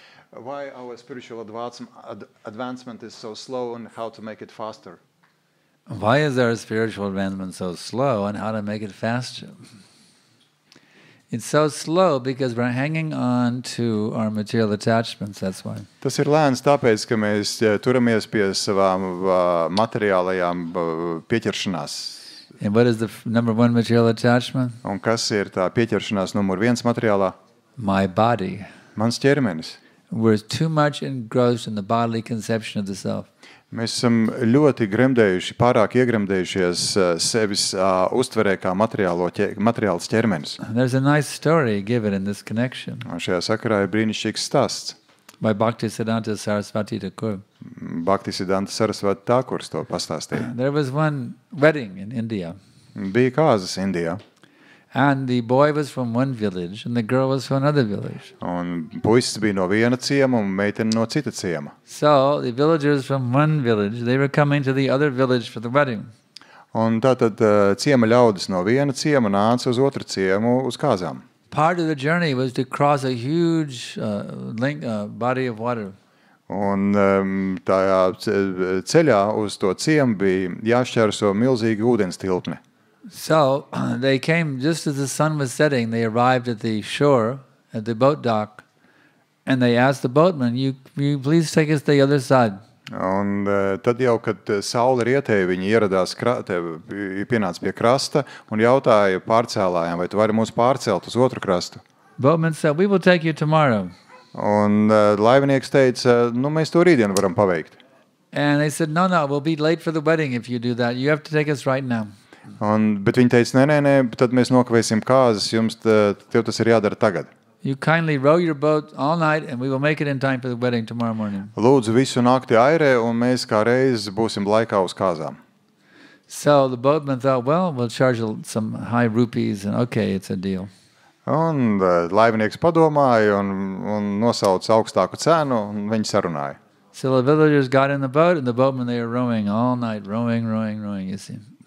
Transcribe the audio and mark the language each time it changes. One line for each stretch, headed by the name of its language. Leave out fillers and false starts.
English: Why our spiritual advancement is so slow and how to make it faster? Why is our spiritual advancement so slow and how to make it faster? It's so slow because we're hanging on to our material attachments, that's why.
Latvian: Tas ir lēns tāpēc, ka mēs turamies pie savām materiālajām pieķeršanās.
English: And what is the number one material attachment?
Latvian: Un kas ir tā pieķeršanās numur 1 materiālā?
English: My body.
Latvian: Mans ķermenis.
English: We're too much engrossed in the bodily conception of the self.
Latvian: Mēs esam ļoti gremdējuši, pārāk iegremdējušies sevis uztverē kā materiāls ķermenis.
English: There's a nice story given in this connection
Latvian: Un šajā sakarā ir brīnišķīgs stāsts.
English: by Bhaktisiddhanta Sarasvati Thakur.
Latvian: Bhaktisiddhanta Sarasvati Thakurs to pastāstīja.
English: There was one wedding in India,
Latvian: Bija kāzas Indijā,
English: and the boy was from one village and the girl was from another village.
Latvian: un puisis bija no viena ciema un meitene no cita ciema.
English: So the villagers from one village, they were coming to the other village for the wedding.
Latvian: Un tātad ciema ļaudis no viena ciema nāca uz otru ciemu uz kāzām.
English: Part of the journey was to cross a huge body of water.
Latvian: Un tajā ceļā uz to ciemu bija jāšķērso milzīga ūdens tilpne.
English: So they came just as the sun was setting. They arrived at the shore, at the boat dock, and they asked the boatman, you please take us to the other side.
Latvian: Un tad jau, kad saule rietēja, viņi ieradās, pienāca pie krasta un jautāja pārcēlājiem, vai tu vari mūs pārcelt uz otru krastu.
English: Boatman said, we will take you tomorrow.
Latvian: Un laivinieks teica, nu mēs to rītdien varam paveikt.
English: And they said, no, we'll be late for the wedding if you do that. You have to take us right now.
Latvian: Bet viņi teica, nē, tad mēs nokavēsim kāzas, tev tas ir jādara tagad.
English: You kindly row your boat all night and we will make it in time for the wedding tomorrow morning.
Latvian: Lūdzu visu nakti airē un mēs kā reiz būsim laikā uz kāzām.
English: So the boatman thought, well, we'll charge some high rupees and okay, it's a deal.
Latvian: Un laivinieks padomāja un nosauca augstāku cenu un viņi sarunāja.
English: So the villagers got in the boat and the boatman, they were rowing all night, rowing, you see.